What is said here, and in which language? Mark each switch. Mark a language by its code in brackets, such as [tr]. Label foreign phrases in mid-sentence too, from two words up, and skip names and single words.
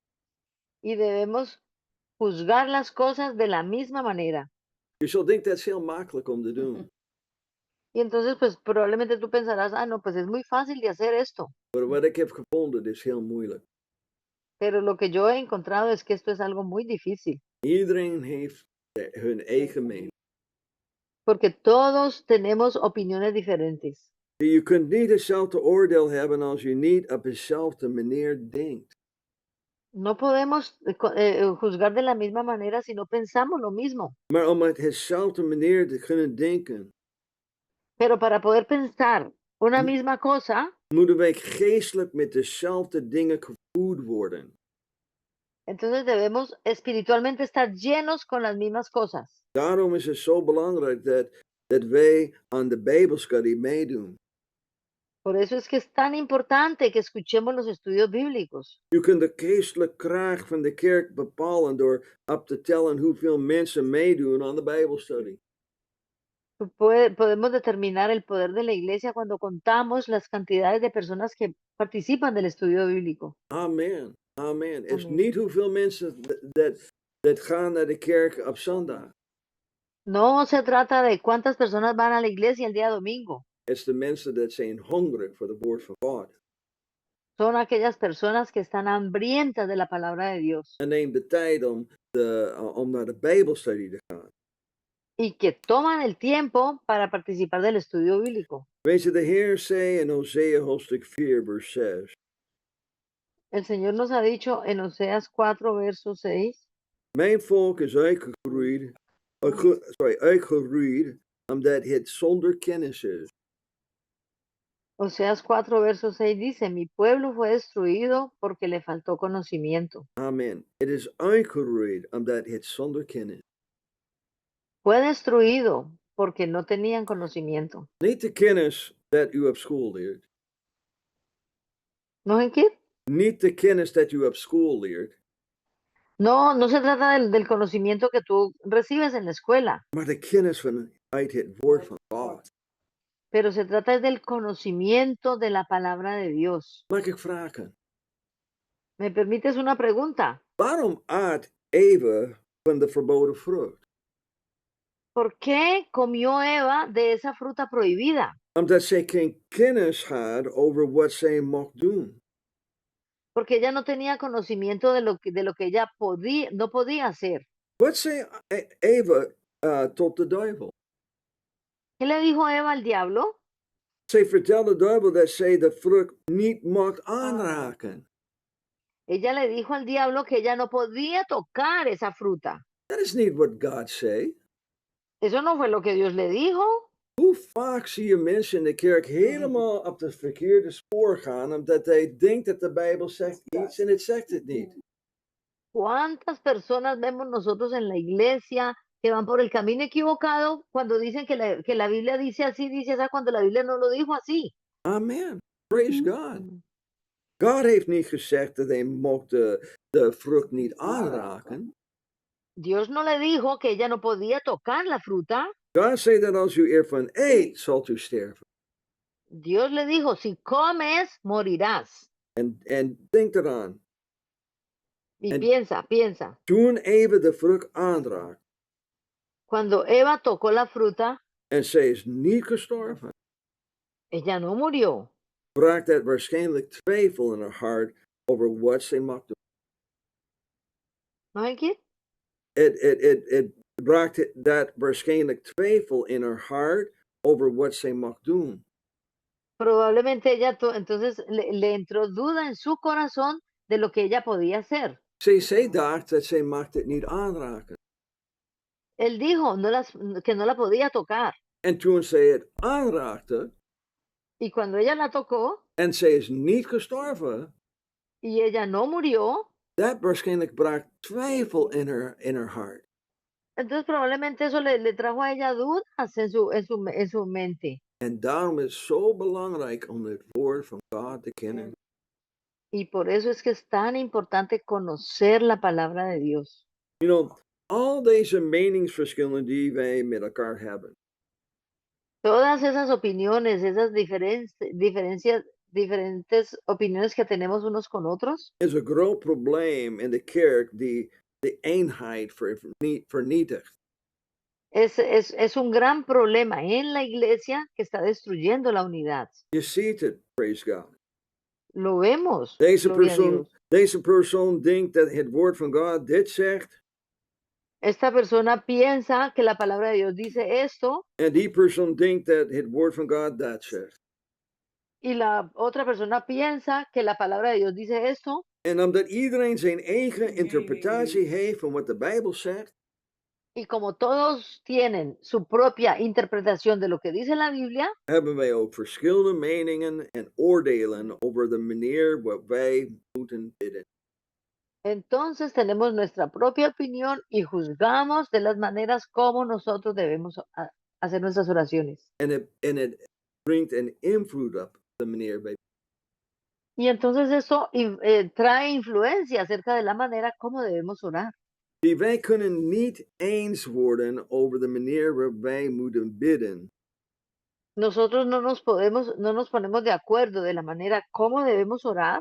[es] y debemos juzgar las cosas de la misma manera. [nl] Je zult denken dat is heel makkelijk om te doen. [es] Y entonces, pues probablemente tú pensarás, ah, no, pues es muy fácil de hacer esto. [nl] Maar wat ik heb gevonden is heel moeilijk. [es] Pero lo que yo he encontrado es que esto es algo muy difícil, [nl] Iedereen heeft hun eigen mening. [es] porque todos tenemos opiniones diferentes. [nl] Je kunt niet hetzelfde oordeel hebben als je niet op dezelfde manier denkt. [es] No podemos juzgar de la misma manera si no pensamos lo mismo. [nl] Maar om op dezelfde manier te kunnen denken, [es] Pero para poder pensar una misma cosa, [nl] moeten wij geestelijk met dezelfde dingen gevoed worden. [es] entonces debemos espiritualmente estar llenos con las mismas cosas. [nl] Daarom is het zo belangrijk dat wij aan de Bijbelstudie meedoen. [es] Por eso es que es tan importante que escuchemos los estudios bíblicos. [nl] Je kunt de geestelijke kracht van de kerk bepalen door op te tellen hoeveel mensen meedoen aan de Bijbelstudie. [es] Podemos determinar el poder de la iglesia cuando contamos las cantidades de personas que participan del estudio bíblico. [nl] Amen. Amen. Het is Amen. niet hoeveel mensen dat gaan naar de kerk op zondag. [es] No se trata de cuántas personas van a la iglesia el día domingo. [nl] Het is de mensen dat zijn hongerig voor het woord van God. [es] Son aquellas personas que están hambrientas de la palabra de Dios [nl] En neem de tijd om naar de Bijbelstudie te gaan. [es] y que toman el tiempo para participar del estudio bíblico. [nl] Weet je, de Heer zei in Hosea hoofdstuk 4 vers 6. [es] El Señor nos ha dicho en Oseas 4, verso 6, [nl] Mijn volk is uitgeroeid omdat het zonder kennis is. [es] Oseas 4, verso 6 dice, mi pueblo fue destruido porque le faltó conocimiento. Amen. [nl] Het is uitgeroeid omdat het zonder kennis. [es] Fue destruido porque no tenían conocimiento. [nl] Niet de kennis dat u op school leert. [es] ¿No en qué? [nl] Niet de kennis dat u op school leert. [es] No, no se trata del conocimiento que tú recibes en la escuela, [nl] Maar de kennis uit het woord van God. [es] pero se trata del conocimiento de la palabra de Dios. [nl] Mag ik vragen? [es] ¿Me permites una pregunta? [nl] Waarom at Eva van de verboden vrucht? [es] ¿Por qué comió Eva de esa fruta prohibida? [nl] Omdat zij geen kennis had over wat zij mocht doen. [es] Porque ella no tenía conocimiento de lo que ella no podía hacer. [nl] Wat zei Eva tot de duivel? [es] ¿Qué le dijo Eva al diablo? [nl] Zij vertelde de duivel dat zij de vrucht niet mocht aanraken. [es] Ella le dijo al diablo que ella no podía tocar esa fruta. [nl] Dat is niet wat God zei. [es] Eso no fue lo que Dios le dijo. [nl] Hoe vaak zie je mensen in de kerk helemaal op het verkeerde spoor gaan, omdat hij denkt dat de Bijbel zegt iets en het zegt het niet. [es] ¿Cuántas personas vemos nosotros en la iglesia que van por el camino equivocado cuando dicen que la Biblia dice así, dice así, cuando la Biblia no lo dijo así? [en] Amen. Praise God. [nl] God heeft niet gezegd dat hij mocht de vrucht niet aanraken. [es] Dios no le dijo que ella no podía tocar la fruta. [nl] God zei dat als u ervan eet, zult u sterven. [es] Dios le dijo, si comes, morirás. [nl] En denk eraan, [es] Y [nl] En- [es] piensa, [nl] toen Eva de vrucht aanraakt [es] cuando Eva tocó la fruta, [nl] en zij is niet gestorven, [es] ella no murió. [nl] bracht dat waarschijnlijk twijfel in haar hart over wat zij mocht doen. Nog een keer. Het bracht dat waarschijnlijk twijfel in haar hart over wat zij mag doen. [es] Probablemente ella entonces le entró duda en su corazón de lo que ella podía hacer. [nl] Zij dacht dat zij mag het niet aanraken. [es] Él dijo que no la podía tocar. [nl] En toen zij het aanraakte [es] Y cuando ella la tocó [nl] en zij is niet gestorven, [es] y ella no murió, [nl] dat waarschijnlijk bracht twijfel in haar hart. [es] entonces probablemente eso le trajo a ella dudas en su mente. [nl] En daarom is het zo belangrijk om het woord van God te kennen. [es] Y por eso es que es tan importante conocer la palabra de Dios. [en] You know, [nl] al deze meningsverschillen die wij met elkaar hebben, [es] Todas esas opiniones, esas diferentes opiniones que tenemos unos con otros, [nl] is een groot probleem in de kerk die de eenheid vernietigt. [es] es un gran problema en la iglesia que está destruyendo la unidad. [nl] Je ziet het, [en] praise God. [es] Lo vemos. [nl] Deze [es] Gloria a Dios. [nl] persoon denkt dat het woord van God dit zegt. [es] Esta persona piensa que la palabra de Dios dice esto [nl] En die persoon denkt dat het woord van God dat zegt. [es] y la otra persona piensa que la palabra de Dios dice esto. [nl] En omdat iedereen zijn eigen interpretatie heeft van wat de Bijbel zegt, [es] Y como todos tienen su propia interpretación de lo que dice la Biblia, [nl] hebben wij ook verschillende meningen en oordelen over de manier waarop wij moeten bidden. [es] entonces tenemos nuestra propia opinión y juzgamos de las maneras como nosotros debemos hacer nuestras oraciones. [nl] En het brengt een invloed op de manier wij. [es] Y entonces eso trae influencia acerca de la manera como debemos orar. [nl] Wij kunnen niet eens worden over de manier waarop wij moeten bidden. [es] Nosotros no nos ponemos de acuerdo de la manera como debemos orar,